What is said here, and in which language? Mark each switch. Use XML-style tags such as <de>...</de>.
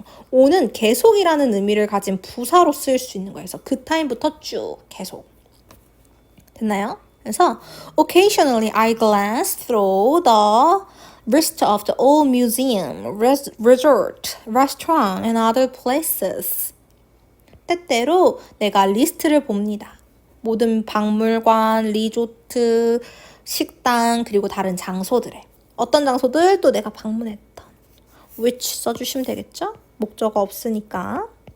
<ko>on은 계속이라는 의미를 가진 부사로 쓰일 수 있는 거예요. 그래서 그 타임부터 쭉 계속. 됐나요?</ko> <en>그래서 occasionally I glance through the list of the old museum, resort, restaurant, and other places.</en> <ko>때때로 내가 리스트를 봅니다. 모든 박물관, 리조트, 식당, 그리고 다른 장소들에. 어떤 장소들 또 내가 방문했던. which 써주시면 되겠죠? 목적어 없으니까.</ko>